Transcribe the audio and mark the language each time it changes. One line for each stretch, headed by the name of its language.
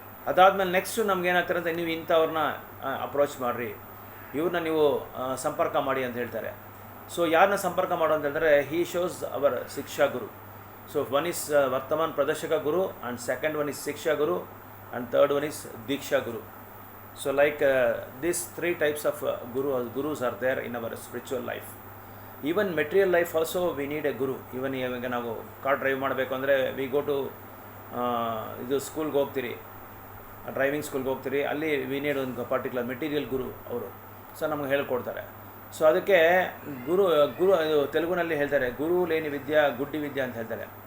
Kannada: ಅದಾದಮೇಲೆ ನೆಕ್ಸ್ಟು ನಮ್ಗೆ ಏನಾಗ್ತಾರೆ ಅಂತ, ನೀವು ಇಂಥವ್ರನ್ನ ಅಪ್ರೋಚ್ ಮಾಡಿರಿ, ಇವ್ರನ್ನ ನೀವು ಸಂಪರ್ಕ ಮಾಡಿ ಅಂತ ಹೇಳ್ತಾರೆ. ಸೊ ಯಾರನ್ನ ಸಂಪರ್ಕ ಮಾಡೋ ಅಂತ ಹೇಳಿದ್ರೆ,
English: he shows our
Kannada: Shiksha Guru.
English: So one is vartamana pradarshaka guru, and second one is shiksha guru, and third one is diksha guru. So like this 3 types of gurus are there in our spiritual life. Even material life also we need a guru.
Kannada: Even ಇವಾಗ ನಾವು car drive ಮಾಡಬೇಕು ಅಂದರೆ
English: we go to
Kannada: ಇದು ಸ್ಕೂಲ್ಗೆ ಹೋಗ್ತೀರಿ, driving ಸ್ಕೂಲ್ಗೆ ಹೋಗ್ತೀರಿ, ಅಲ್ಲಿ
English: we need
Kannada: ಒಂದು ಪರ್ಟಿಕ್ಯುಲರ್ ಮೆಟೀರಿಯಲ್ ಗುರು ಅವರು. ಸೊ ನಮಗೆ ಹೇಳ್ಕೊಡ್ತಾರೆ. ಸೊ ಅದಕ್ಕೆ ಗುರು ಇದು ತೆಲುಗುನಲ್ಲಿ ಹೇಳ್ತಾರೆ,
Telugu: ಗುರು ಲೇನಿ ವಿದ್ಯಾ ಗುಡ್ಡಿ ವಿದ್ಯಾ
Kannada: ಅಂತ ಹೇಳ್ತಾರೆ.